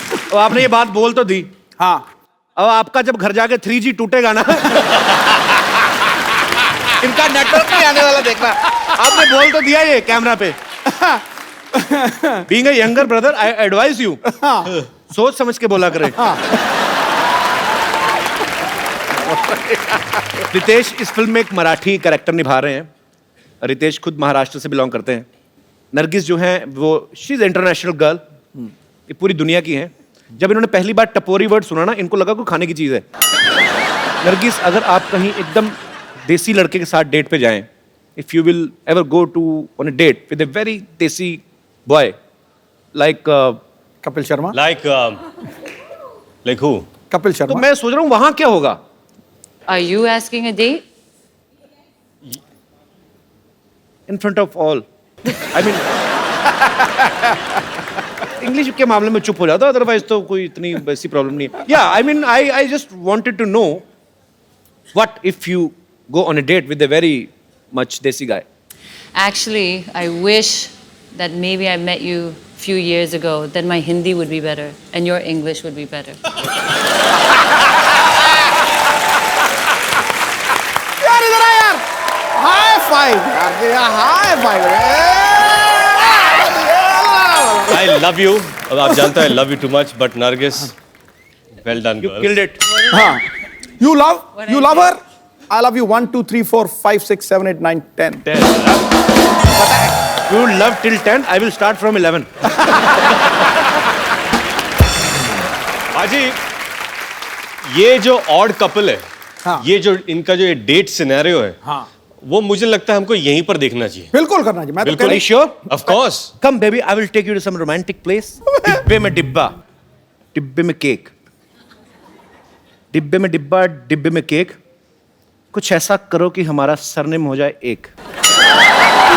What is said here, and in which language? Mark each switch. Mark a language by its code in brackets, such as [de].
[hi] तो आपने ये बात बोल तो दी, हाँ अब आपका जब घर जाके 3G टूटेगा ना, इनका नेटवर्क नहीं आने वाला, देखना। आपने बोल तो दिया ये कैमरा पे। [en] Being a younger brother, I advise you, [hi] सोच समझ के बोला करें। रितेश इस फिल्म में एक मराठी कैरेक्टर निभा रहे हैं। रितेश खुद महाराष्ट्र से बिलोंग करते हैं। नरगिस जो है वो [en] she is international girl, [hi] ये पूरी दुनिया की है। जब इन्होंने पहली बार टपोरी वर्ड सुना ना, इनको लगा कोई खाने की चीज है। नरगिस, अगर आप कहीं एकदम देसी लड़के के साथ डेट पे जाएं, [en] if you will ever go to on a date with a very desi boy like [hi] Kapil Sharma, [en] Like who? [hi] Kapil तो शर्मा। मैं सोच रहा हूँ वहां क्या होगा। [en] Are you asking a date? In front of all, I mean [hi] English के मामले में चुप हो जाता, अदरवाइज तो कोई इतनी वैसी प्रॉब्लम नहीं है। या [en] I mean I just wanted to know what if you go on a date with a very much desi guy. Actually, I wish that maybe I met you few years ago, then my Hindi would be better and your English would be better. [hi] यार इधर आ यार, high five यार, high five. [en] I love you. [hi] अब आप जानते हो [en] I love you too much, but Nargis, well done, You girl. killed it. हाँ, you love her. I love you 1 2 3 4 5 6 7 8 9 10. You love till 10. I will start from 11. [hi] बाजी, ये जो odd couple है, हाँ। ये जो इनका जो डेट सिनेरियो है, हाँ। वो मुझे लगता है हमको यहीं पर देखना चाहिए। बिल्कुल करना चाहिए। मैं तो बिल्कुल। कह रही- [en] Sure? Of course. Come baby, I will take you to some romantic place. [hi] डिब्बे में डिब्बा, डिब्बे में केक, डिब्बे में डिब्बा, डिब्बे में केक। कुछ ऐसा करो कि हमारा सरनेम हो जाए एक।